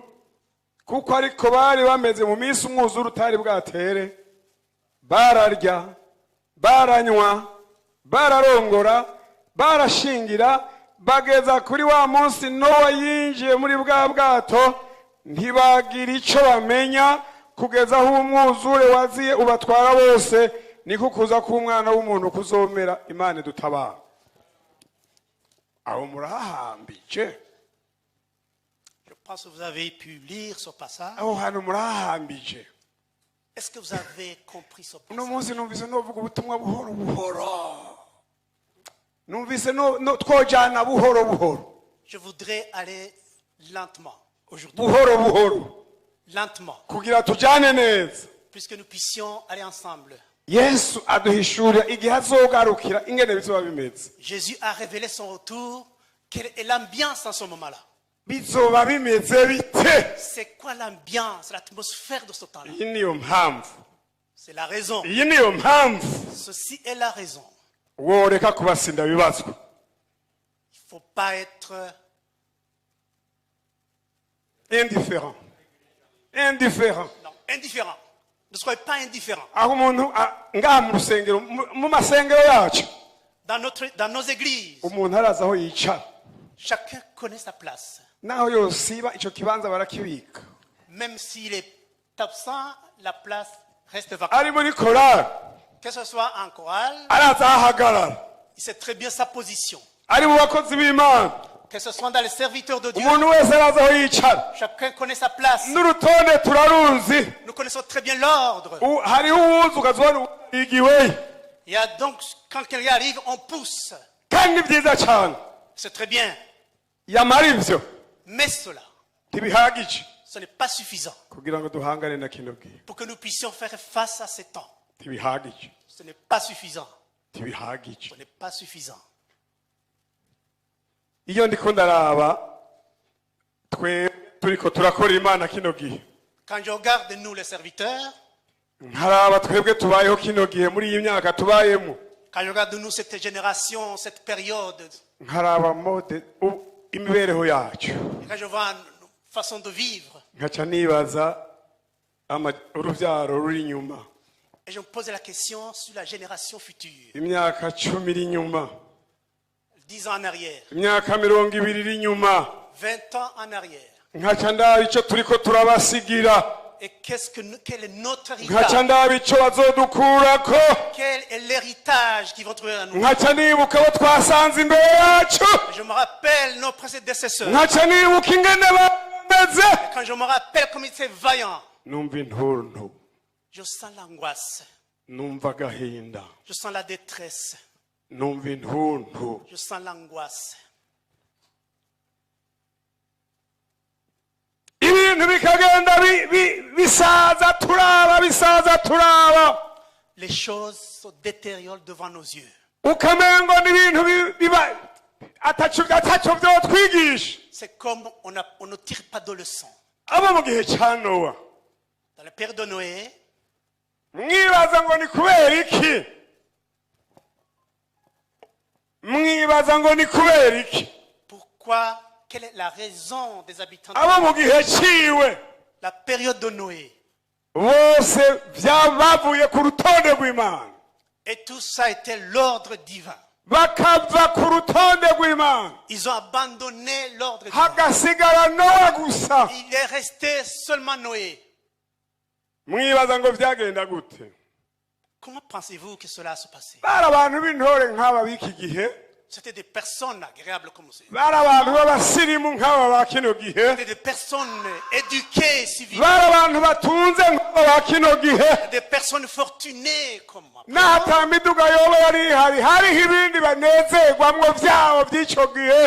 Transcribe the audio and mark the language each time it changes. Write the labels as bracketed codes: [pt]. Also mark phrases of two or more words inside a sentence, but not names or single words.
[rn] kuko ariko bari bameze mu minsi umwuzure utari bwatere, bararya, baranywa, bararongora, barashingira, bageza kuri wa munsi Nowa yinjiye muri bwa bwato, ntibagira ico bamenya kugeza aho umwuzure waziye ubatwara bose. niko kuza k'umwana w'umuntu kuzomera. Imana dutabara. aho murahambije, [fr] Je pense que vous avez pu lire ce passage. [rn] aho hantu murahambije. [fr] Est-ce que vous avez compris ce uno passage? [rn] munsi numvise novuga ubutumwa buhoro buhoro, numvise twojana buhoro buhoro, [fr] Je voudrais aller lentement aujourd'hui. [rn] buhoro buhoro, [fr] Lentement. [rn] kugira tujane neza. [fr] Puisque nous puissions aller ensemble. [rn] yesu aduhishurira igihe azogarukira ingene bizoba bimeze. [fr] Jésus a révélé son retour. Quelle est l'ambiance en ce moment-là? [rn] bizoba bimeze bite? [fr] C'est quoi l'ambiance, l'atmosphère de ce temps-là? [rn] iyi niyo mpamvu, [fr] C'est la raison. [rn] iyi niyo mpamvu [fr] Ceci est la raison. [rn] woreka kubasinda bibazwa. [fr] Il ne faut pas être indifférent, indifférent. non, indifférent. Ne soyez pas indifférent. [rn] aho umuntu ngaha mu rusengero, mu masengero yacu, [fr] Dans nos églises, [rn] umuntu araza aho yicara, [fr] chacun connaît sa place. [rn] naho yosiba ico kibanza barakibika. [fr] Même s'il est absent, la place reste vacante. [rn] ari muri korali [fr] Que ce soit en chorale, [rn] araza ahagarara, [fr] il sait très bien sa position. [rn] ari mu bakozi b'imana [fr] Que ce soit dans les serviteurs de Dieu, [rn] umuntu wese araza aho yicara. [fr] chacun connaît sa place. [rn] n'urutonde turaruzi. [fr] Nous connaissons très bien l'ordre. [rn] hariho uwuzi ukazibona yigiwe, [fr] Il y a donc, quand quelqu'un arrive, on pousse. [rn] kandi ni byiza cyane. [fr] C'est très bien. [rn] yamara ivyo [fr] Mais cela, [rn] ntibihagije [fr] ce n'est pas suffisant [rn] kugira ngo duhangane na kino gihe. [fr] pour que nous puissions faire face à ces temps. [rn] ntibihagije, [fr] Ce n'est pas suffisant. [rn] ntibihagije. [fr] Ce n'est pas suffisant. [rn] iyo ndiko ndaraba twe turiko turakora imana kino gihe, [fr] Quand je regarde nous les serviteurs, [rn] nkaraba twebwe tubayeho kino gihe muri iyi myaka tubayemo, [fr] quand je regarde nous cette génération, cette période, [rn] nkaraba mode imibereho yacu, [fr] et quand je vois nos façons de vivre, [rn] nkaca nibaza uruvyaro ruri inyuma, [fr] et je me pose la question sur la génération future, [rn] imyaka 10 iri inyuma, [fr] 10 ans en arrière, [rn] imyaka 20 iri inyuma, [fr] 20 ans en arrière. [rn] nkaca ndaba ico turiko turabasigira, [fr] Et quel est notre nkaca héritage? [rn] ndaba ico bazodukurako, [fr] Quel est l'héritage qu'ils vont trouver à nous? [rn] nkaca nibuka abo twasanze imbere yacu, [fr] Je me rappelle nos prédécesseurs. [rn] nkaca nibuka ingene bameze. [fr] Quand je me rappelle comme ils étaient vaillants, [rn] numva intuntu, [fr] je sens l'angoisse, [rn] numva agahinda, [fr] je sens la détresse, [rn] numva intuntu. [fr] je sens l'angoisse. [rn] ibintu bikagenda bisaza turaba, [fr] Les choses se détériorent devant nos yeux. [rn] ukamengo n'ibintu biba ataco vyotwigisha. [fr] C'est comme on ne tire pas de leçons. [rn] abo mu gihe ca Nowa [fr] Dans la période de Noé, [rn] mwibaza ngo ni kubera iki? mwibaza ngo ni kubera iki? [fr] pourquoi? Quelle est la raison des habitants de [rn] abo mu gihe ciwe [fr] la période de Noé? [rn] bose bavuye ku rutonde rw'Imana, [fr] Et tout ça était l'ordre divin. [rn] bakava ku rutonde rw'Imana, [fr] Ils ont abandonné l'ordre divin. [rn] hagasigara Nowa gusa. [fr] Il est resté seulement Noé. [rn] mwibaza ngo vyagenda gute? [fr] Comment pensez-vous que cela se passait? [rn] bari abantu b'intore nk'aba b'iki gihe, [fr] C'était des personnes agréables comme ça. [rn] bari abantu b'abasirimu nk'aba ba kino gihe, [fr] C'était des personnes éduquées, civilisées. [rn] bari abantu batunze nk'aba ba kino gihe, [fr] Des personnes fortunées comme moi. [rn] n'ata miduga yoba yari ihari, hariho ibindi banezerwamwo vyabo by'ico gihe,